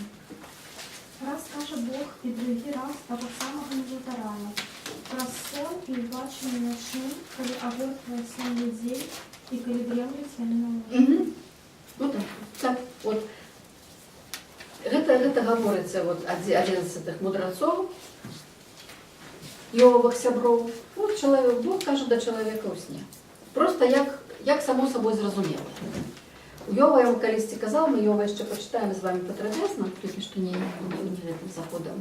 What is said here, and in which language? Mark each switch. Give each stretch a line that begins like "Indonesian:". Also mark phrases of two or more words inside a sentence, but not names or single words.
Ukrainian: Раз каже Бог і другий раз того самого не повторяє. Про сон і бачення ночним, коли огортує сон людей і коли дремлють вони на ложе.
Russian: Вот так. Вот.
Belarusian: Гэта гаворыцца адзін з гэтых мудрацоў, Йововых сяброў. Вот чалавек, Бог кажа да чалавека ў сне. Просто як само сабой зразумела. У Йова яму калісьці казаў, мы Йова яшчэ пачытаем з вами падрабязна, толькі што не гэтым заходам.